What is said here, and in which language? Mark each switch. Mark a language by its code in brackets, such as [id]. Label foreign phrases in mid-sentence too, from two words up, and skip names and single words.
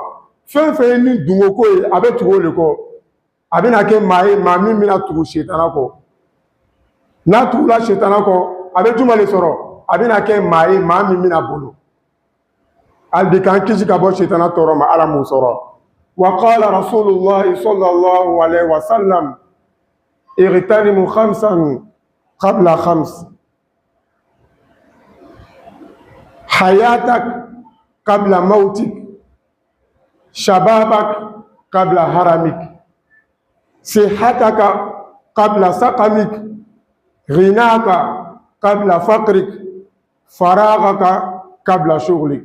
[bm] Fɛn fɛn ye ni dungo ko ye a bɛ tugu o de kɔ. A bɛna kɛ maa ye maa min bɛna tugu sitana kɔ. N'a tugula sitana kɔ a bɛ juma de sɔrɔ? A bɛna kɛ maa ye maa min bɛna bolo. Hali bi k'an kisi ka bɔ sitana tɔɔrɔ ma Ala m'o sɔrɔ. [ar] وقال رسول الله صلى الله عليه وسلم اغتنم خمسا قبل خمس. حياتك قبل موتك، شبابك قبل هرمك، صحتك قبل سقمك، غناك قبل فقرك، فراغك قبل شغلك.